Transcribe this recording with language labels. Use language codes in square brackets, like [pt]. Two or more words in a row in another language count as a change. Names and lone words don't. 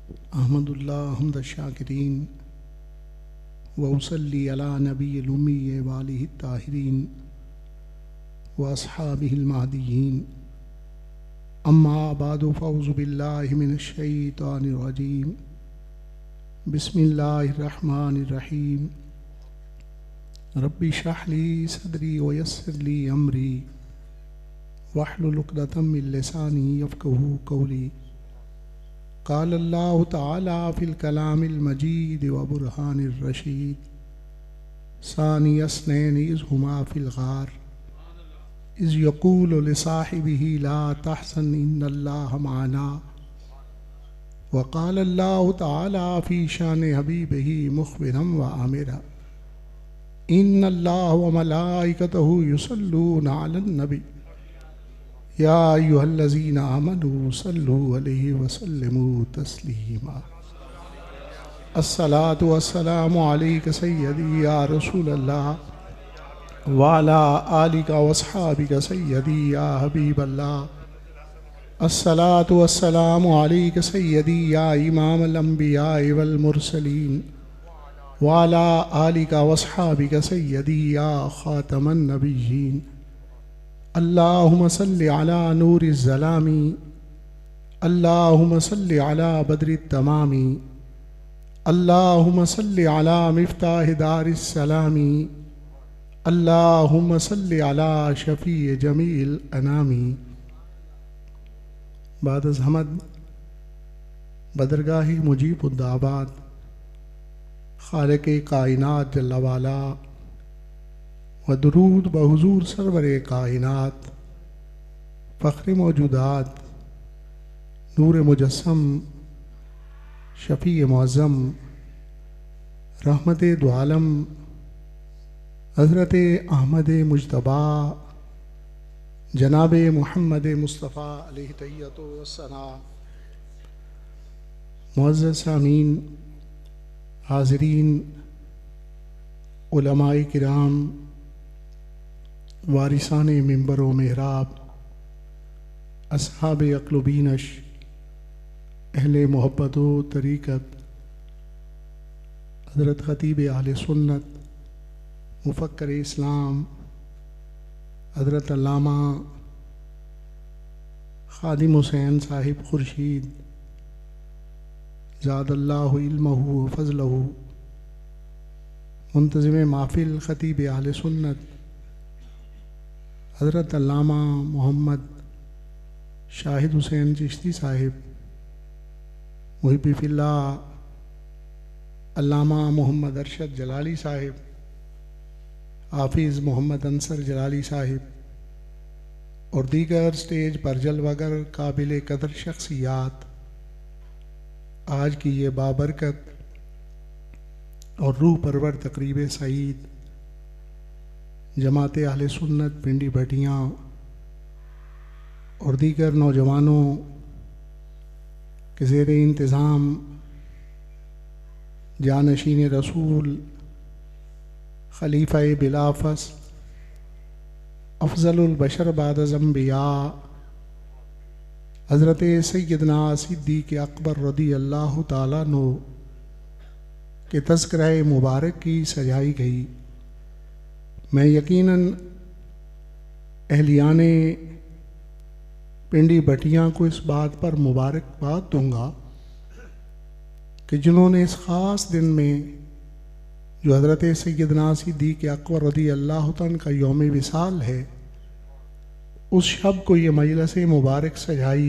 [ar] أحمد الله حمد الشاكرين وأصلي على النبي الأمي وآله الطاهرين وأصحابه المهديين أما بعد فأعوذ بالله من الشيطان الرجيم بسم الله الرحمن الرحيم رب اشرح لي صدري ويسر لي أمري واحلل عقدة من لساني يفقهوا قولي قال الله تعالى في الكلام المجيد والبرهان الرشيد ثاني اثنين إذ هما في الغار إذ يقول لصاحبه لا تحزن إن الله معنا وقال الله تعالى في شأن حبيبه مخبرا وآمرا إن الله وملائكته يصلون على النبي يا أيها الذين آمنوا صلوا عليه وسلموا تسليما الصلاة والسلام عليك سيدي يا رسول الله وعلى آلك وأصحابك سيدي يا حبيب الله الصلاة والسلام عليك سيدي يا إمام الأنبياء والمرسلين وعلى آلك وأصحابك سيدي يا خاتم النبيين اللهم صل على نور الظلام اللهم صل على بدر التمام اللهم صل على مفتاح دار السلام اللهم صل على شفيع جميل الأنام. [ur] بعد از حمد بدرگاہ مجیب الدعوات خالق کائنات جل و علا و درود بحضور سرور کائنات فخر موجودات نور مجسم شفیع معظم رحمت دو عالم حضرت احمد مجتبیٰ جناب محمد مصطفیٰ [ar] عليه التحية والثناء. [ur] معزز سامعین، حاضرین، علمائے کرام، وارثان منبر و محراب، اصحاب عقل و بینش, اہل محبت و طریقت, حضرت خطیب اہل سنت، مفکر اسلام، حضرت علامہ خادم حسین صاحب خورشید [ar] زاد الله علمه وفضله, [ur] منتظم محفل خطیب اہل سنت حضرت علامہ محمد شاہد حسین چشتی صاحب، محبی فی اللہ علامہ محمد ارشد جلالی صاحب، حافظ محمد انصر جلالی صاحب اور دیگر اسٹیج پر جلوہ گر قابل قدر شخصیات، آج کی یہ بابرکت اور روح پرور تقریب سعید جماعت اہل سنت پنڈی بھٹیاں اور دیگر نوجوانوں کے زیر انتظام جانشین رسول خلیفہ بلافصل افضل البشر بعد از انبیاء حضرت سیدنا صدیق اکبر رضی اللہ تعالیٰ عنہ کے تذکرہ مبارک کی سجائی گئی. میں یقیناً اہلیان پنڈی بھٹیاں کو اس بات پر مبارکباد دوں گا کہ جنہوں نے اس خاص دن میں جو حضرت سیدنا صدیق اکبر رضی اللہ تعالیٰ کا یوم وصال ہے، اس شب کو یہ مجلس مبارک سجائی.